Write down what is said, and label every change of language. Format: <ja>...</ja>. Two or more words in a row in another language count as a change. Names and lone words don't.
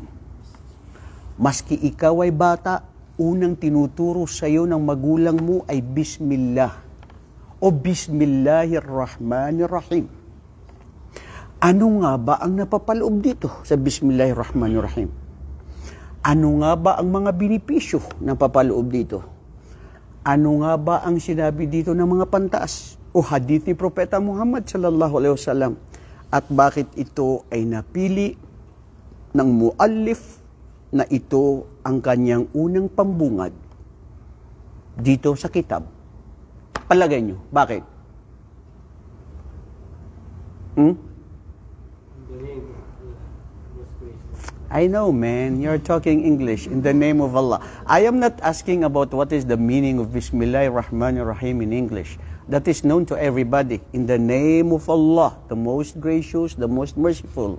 <tl>Maski ikaw ay bata, unang tinuturo sa iyo ng magulang mo ay Bismillah o Bismillahirrahmanirrahim. Ano nga ba ang napapaloob dito sa Bismillahirrahmanirrahim? Ano nga ba ang mga benepisyo na papaloob dito? Ano nga ba ang sinabi dito ng mga pantas o hadith ni Propeta Muhammad</tl> <ar>صلى الله عليه وسلم?</ar> <tl>At bakit ito ay napili ng muallif na ito ang kanyang unang pambungad dito sa kitab? Palagay nyo, bakit?</tl> <en>I know, man. You're talking English. In the name of Allah. I am not asking about what is the meaning of Bismillahirrahmanirrahim in English. That is known to everybody. In the name of Allah, the most gracious, the most merciful.</en>